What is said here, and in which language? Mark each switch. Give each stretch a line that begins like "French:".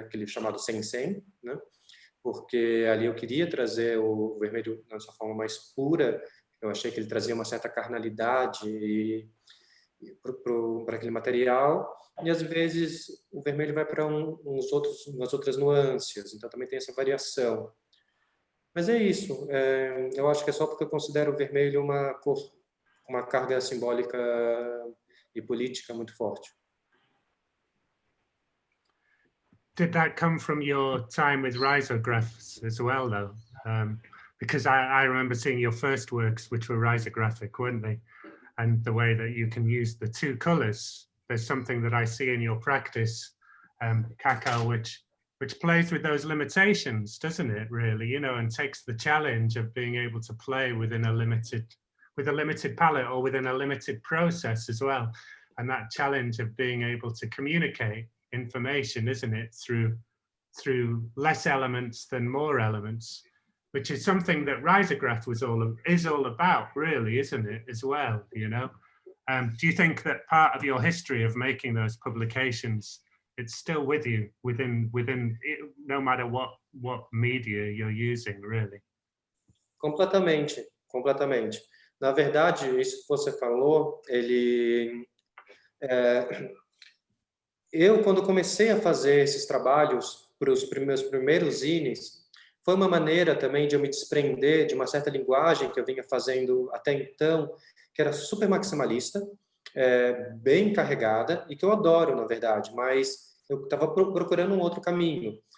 Portuguese: Aquele chamado Sen-Sen, né? Porque ali eu queria trazer o vermelho na sua forma mais pura, eu achei que ele trazia uma certa carnalidade para aquele material, e às vezes o vermelho vai para umas outras nuances, então também tem essa variação. Mas é isso, eu acho que é só porque eu considero o vermelho uma cor com uma carga simbólica e política muito forte.
English: Did that come from your time with risographs as well, though? Because I remember seeing your first works, which were risographic, weren't they? And the way that you can use the two colors. There's something that I see in your practice, Cacao, which plays with those limitations, doesn't it, really? You know, and takes the challenge of being able to play with a limited palette or within a limited process as well. And that challenge of being able to communicate information, isn't it, through less elements than more elements, which is something that Risograph is all about, really, isn't it, as well, you know? Do you think that part of your history of making those publications, it's still with you within no matter what media you're using, really?
Portuguese: Completamente, completamente. Na verdade, isso que você falou, eu, quando comecei a fazer esses trabalhos para os meus primeiros zines, foi uma maneira também de eu me desprender de uma certa linguagem que eu vinha fazendo até então, que era super maximalista, bem carregada, e que eu adoro, na verdade, mas eu estava procurando um outro caminho.